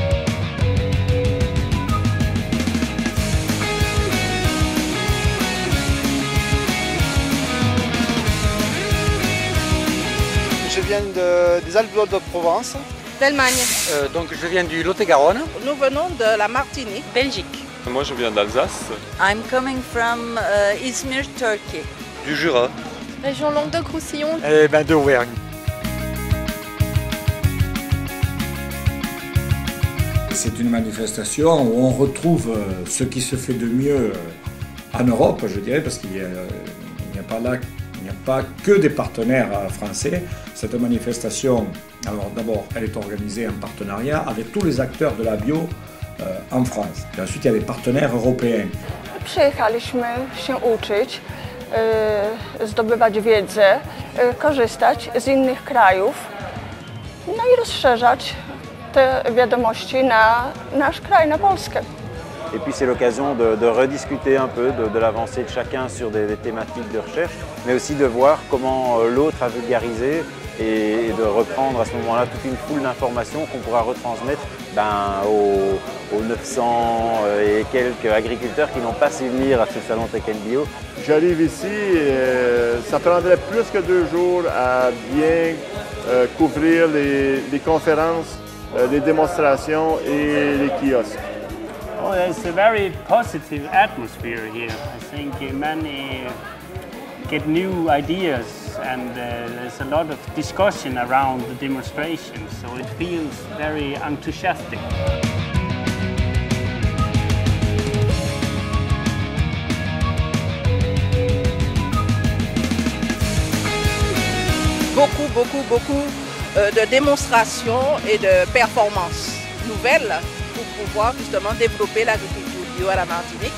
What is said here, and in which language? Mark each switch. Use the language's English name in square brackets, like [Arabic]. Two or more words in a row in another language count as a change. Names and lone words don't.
[French] Je viens des Alpes-de-Provence. D'Allemagne. Donc je viens du Lot-et-Garonne. Nous venons de la Martinique, Belgique. Moi je viens d'Alsace. [English] I'm coming from Izmir, Turkey. [French] Du Jura. Région Languedoc-Roussillon. Eh ben d'Auvergne. C'est une manifestation où on retrouve ce qui se fait de mieux en Europe, je dirais, parce qu'il n'y a pas que des partenaires français. Cette manifestation, alors d'abord, elle est organisée en partenariat avec tous les acteurs de la bio en France. Et ensuite, il y a des partenaires européens. [Polish] Przyjechaliśmy się uczyć, zdobywać wiedzę, korzystać z innych krajów, no i rozszerzać te wiadomości na nasz kraj, na Polskę. [French] Et puis c'est l'occasion de rediscuter un peu de l'avancée de chacun sur des thématiques de recherche, mais aussi de voir comment l'autre a vulgarisé et de reprendre à ce moment-là toute une foule d'informations qu'on pourra retransmettre aux 900 et quelques agriculteurs qui n'ont pas su venir à ce salon Tech & Bio. J'arrive ici, ça prendrait plus que 2 jours à bien couvrir les conférences, les démonstrations et les kiosques. [English] Oh, there's a very positive atmosphere here. I think many get new ideas and there's a lot of discussion around the demonstration, so it feels very enthusiastic. [French] Beaucoup de démonstrations et de performances nouvelles pour pouvoir justement développer l'agriculture bio à la Martinique.